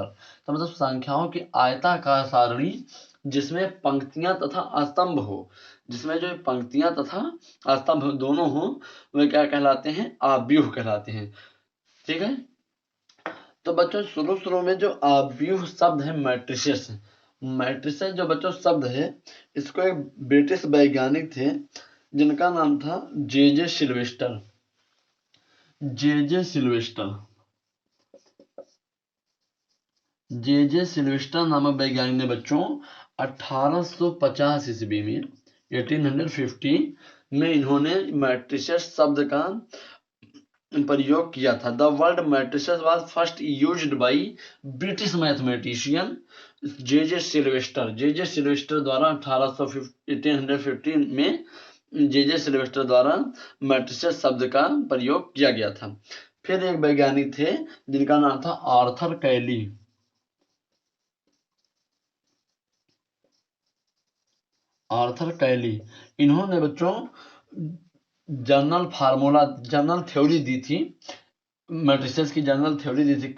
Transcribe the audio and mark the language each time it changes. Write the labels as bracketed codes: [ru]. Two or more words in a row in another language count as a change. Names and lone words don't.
[hi] तो मतलब संख्याओं की आयताकार सारणी जिसमें पंक्तियां तथा स्तंभ हो, जिसमें जो पंक्तियां तथा स्तंभ दोनों हो, वे क्या कहलाते हैं, आव्यूह कहलाते हैं। ठीक है। तो बच्चों शुरू शुरू में जो आव्यूह शब्द है मैट्रिसेस, मैट्रिसेस जो बच्चों शब्द है, इसको एक ब्रिटिश वैज्ञानिक थे जिनका नाम था जे जे सिल्वेस्टर। जे जे सिल्वेस्टर, जे जे सिल्वेस्टर नामक वैज्ञानिक ने बच्चों 1850 ईस्वी में, 1850 में इन्होंने मैट्रिसेस शब्द का प्रयोग किया था। [en] The word matrices was first used by British mathematician J J Sylvester. [hi] जे जे सिल्वेस्टर द्वारा 1815 में जे जे सिल्वेस्टर द्वारा मैट्रिसेस शब्द का प्रयोग किया गया था। फिर एक वैज्ञानिक थे जिनका नाम था आर्थर कैली। आर्थर कैली, इन्होंने बच्चों [en] general formula, general theory [hi] दी थी, मैट्रिसेस की [en] general theory [hi] दी थी।